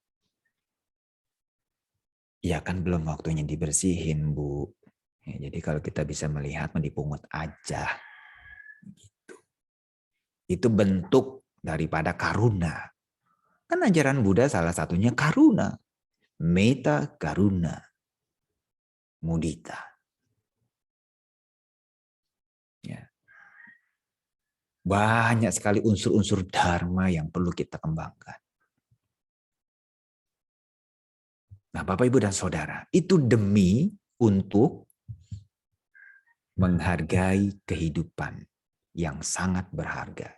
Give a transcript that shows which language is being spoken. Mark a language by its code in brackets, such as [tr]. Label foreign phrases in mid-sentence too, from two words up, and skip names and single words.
[id] Ya kan belum waktunya dibersihin, Bu. Ya, jadi kalau kita bisa melihat, dipungut aja. Gitu. Itu bentuk daripada karuna. Kan ajaran Buddha salah satunya karuna. [pi] Metta karuna. Mudita. [id] Ya. Banyak sekali unsur-unsur dharma yang perlu kita kembangkan. Nah, Bapak, Ibu, dan Saudara, itu demi untuk menghargai kehidupan yang sangat berharga.